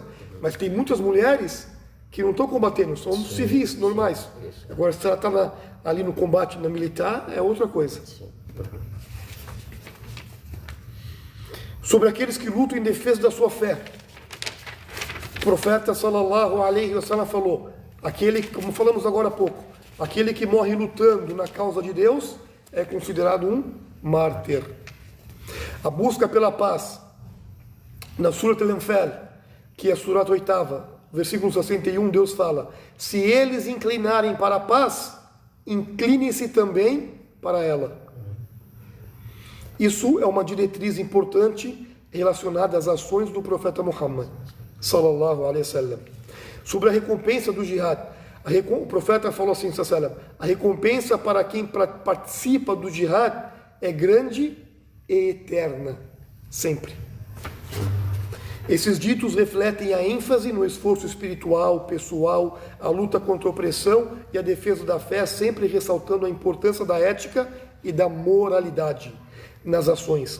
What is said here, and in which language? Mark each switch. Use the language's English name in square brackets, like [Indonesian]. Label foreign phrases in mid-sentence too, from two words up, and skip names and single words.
[Portuguese] Mas tem muitas mulheres que não estão combatendo, são civis, normais. Isso. Agora, se ela está ali no combate na militar, é outra coisa. Sim. Sobre aqueles que lutam em defesa da sua fé. O profeta [Arabic] صلى الله عليه وسلم [Portuguese] falou, aquele, como falamos agora há pouco, aquele que morre lutando na causa de Deus é considerado um mártir. A busca pela paz, na Surat Al-Anfal, que é a Surat 8ª, versículo 61, Deus fala, se eles inclinarem para a paz, incline-se também para ela. Isso é uma diretriz importante relacionada às ações do profeta Muhammad, [Arabic] صلى الله عليه وسلم. [Portuguese] Sobre a recompensa do jihad, o profeta falou assim, sallam, a recompensa para quem participa do jihad é grande e eterna, sempre. Esses ditos refletem a ênfase no esforço espiritual, pessoal, a luta contra a opressão e a defesa da fé, sempre ressaltando a importância da ética e da moralidade nas ações.